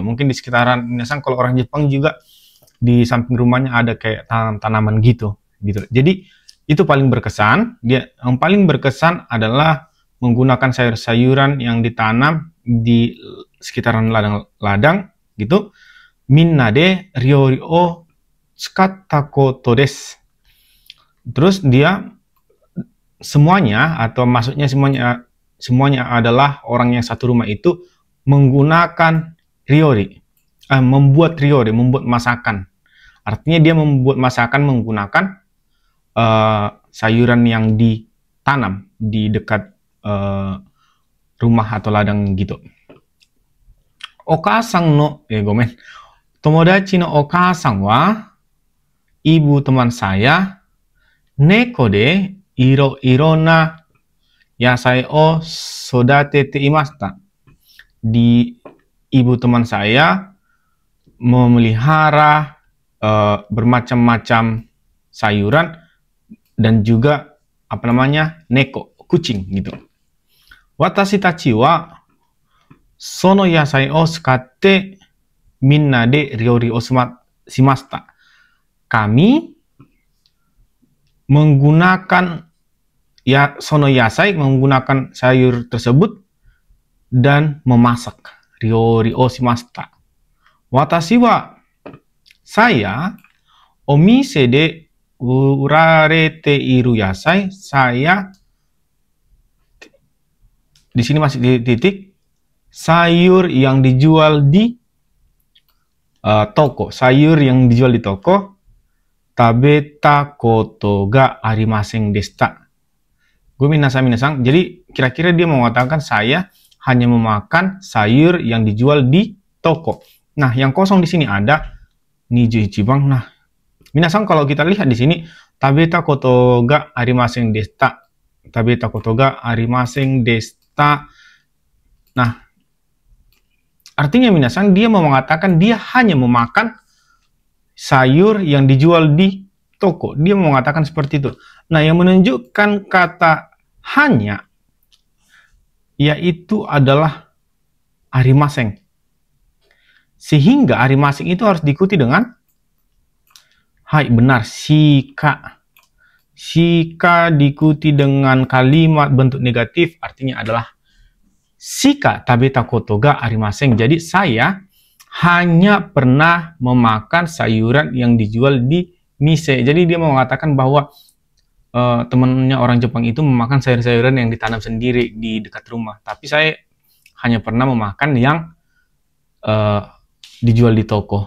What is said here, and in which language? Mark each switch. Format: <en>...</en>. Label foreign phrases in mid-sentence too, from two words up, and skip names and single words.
<id>Mungkin di sekitaran, misalnya kalau orang Jepang juga di samping rumahnya ada kayak tanaman gitu. Jadi itu paling berkesan. Yang paling berkesan adalah menggunakan sayur-sayuran yang ditanam di sekitaran ladang gitu.</id> <ja>みんなで料理を作ったことです.</ja> <id>Terus dia semuanya, atau maksudnya semuanya adalah orang yang satu rumah itu menggunakan ryori, membuat masakan. Artinya dia membuat masakan menggunakan sayuran yang ditanam di dekat rumah atau ladang gitu.</id> <ja>お母さんの、友達のお母さんは, ibu teman saya, 猫で色な野菜を育てていました.</ja> <id>Ibu teman saya memelihara bermacam-macam sayuran dan juga neko, kucing gitu.</id> <ja>私たちはその野菜を使ってみんなで料理をしました.</ja> <id>Kami menggunakan</id> <ja>その野菜,</ja> <id>menggunakan sayur tersebut dan memasak.</id> <ja>料理をしました. 私は、saya、お店で売られている野菜,</ja> <id>saya, di sini masih titik, sayur yang dijual di toko, sayur yang dijual di toko,</id> <ja>食べたことがありませんでした.</ja> <id>Minasan, jadi kira-kira dia mengatakan saya hanya memakan sayur yang dijual di toko. Nah, yang kosong di sini ada</id> <ja>二十一番.</ja> <id>Nah, minasan kalau kita lihat di sini,</id> <ja>食べたことがありませんでした. 食べたことがありませんでした.</ja> <id>Nah, artinya minasan dia mau mengatakan dia hanya memakan sayur yang dijual di toko. Dia mau mengatakan seperti itu. Nah, yang menunjukkan kata hanya yaitu adalah arimasen. Sehingga arimasen itu harus diikuti dengan hai, benar, shika. Shika diikuti dengan kalimat bentuk negatif, artinya adalah</id> <ja>しか食べたことがありません.</ja> <id>Jadi saya hanya pernah memakan sayuran yang dijual di mise. Jadi dia mau mengatakan bahwa temannya orang Jepang itu memakan sayur-sayuran yang ditanam sendiri di dekat rumah. Tapi saya hanya pernah memakan yang dijual di toko.</id>